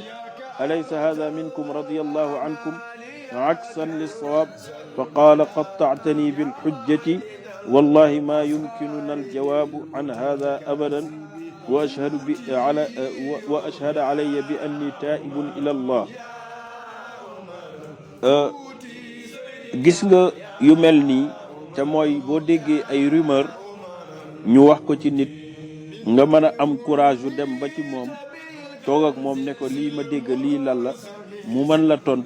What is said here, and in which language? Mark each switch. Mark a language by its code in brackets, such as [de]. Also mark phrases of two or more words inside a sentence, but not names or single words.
[ar] أليس هذا منكم رضي الله عنكم عكسا للصواب؟ فقال قطعتني بالحجة والله ما يمكننا الجواب عن هذا أبدا وأشهد علي بأني تائب إلى الله. [wo] gis nga yu mel nii te mooy boo déggee ay rumeur ñu wax ko ci nit nga mën a am courage yu dem ba ci moom toog ak moom ne ko lii ma dégg lii lan la mu mën la tontu.